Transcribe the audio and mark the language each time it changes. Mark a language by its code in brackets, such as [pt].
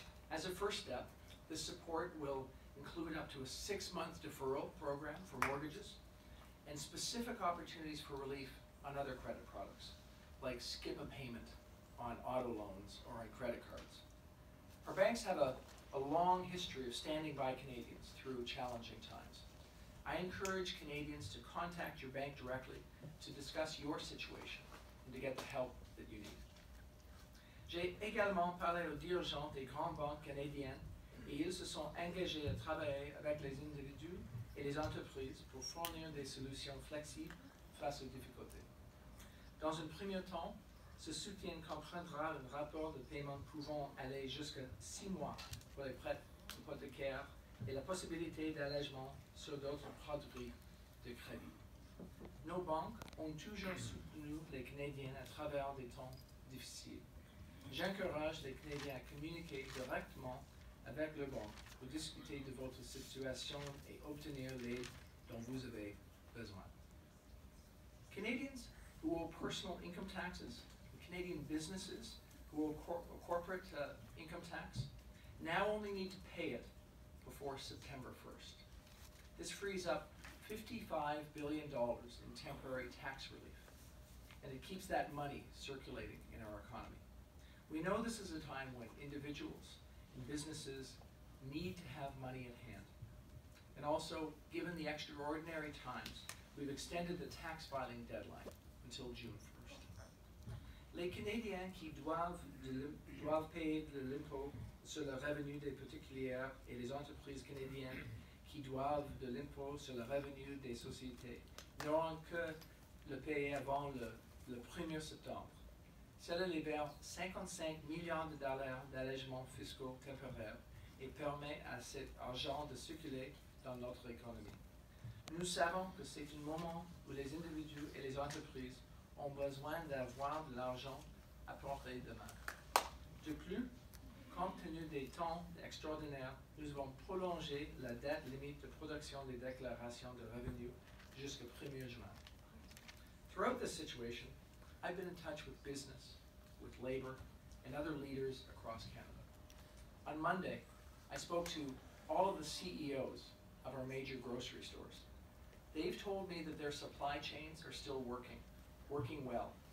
[en] As a first step, this support will include up to a 6-month deferral program for mortgages and specific opportunities for relief on other credit products, like skip a payment on auto loans or on credit cards. Our banks have a long history of standing by Canadians through challenging times. I encourage Canadians to contact your bank directly to discuss your situation and to get the help that you need. [fr] J'ai également parlé aux dirigeants des grandes banques canadiennes et ils se sont engagés à travailler avec les individus et les entreprises pour fournir des solutions flexibles face aux difficultés. Dans un premier temps, ce soutien comprendra un rapport de paiement pouvant aller jusqu'à 6 mois pour les prêts hypothécaires et la possibilité d'allègement sur d'autres produits de crédit. Nos banques ont toujours soutenu les Canadiens à travers des temps difficiles. J'encourage les Canadiens à communiquer directement avec le banque pour discuter de votre situation et obtenir l'aide dont vous avez besoin. [en] Canadians who owe personal income taxes, Canadian businesses who owe corporate income tax, now only need to pay it before September 1st. This frees up $55 billion in temporary tax relief, and it keeps that money circulating in our economy. We know this is a time when individuals and businesses need to have money at hand. And also, given the extraordinary times, we've extended the tax filing deadline until June 1st. [fr] Les Canadiens qui doivent payer de l'impôt sur le revenu des particuliers et les entreprises canadiennes qui doivent de l'impôt sur le revenu des sociétés n'auront que le payer avant le 1er septembre. Cela libère 55 millions de dollars d'allègements fiscaux temporaires et permet à cet argent de circuler dans notre économie. Nous savons que c'est un moment où les individus et les entreprises ont besoin d'avoir de l'argent à portée de main. De plus, compte tenu des temps extraordinaires, nous avons prolongé la date limite de production des déclarations de revenus jusqu'au 1er juin. [en] Throughout this situation, I've been in touch with business, with labor, and other leaders across Canada. On Monday, I spoke to all of the CEOs of our major grocery stores. They've told me that their supply chains are still working well.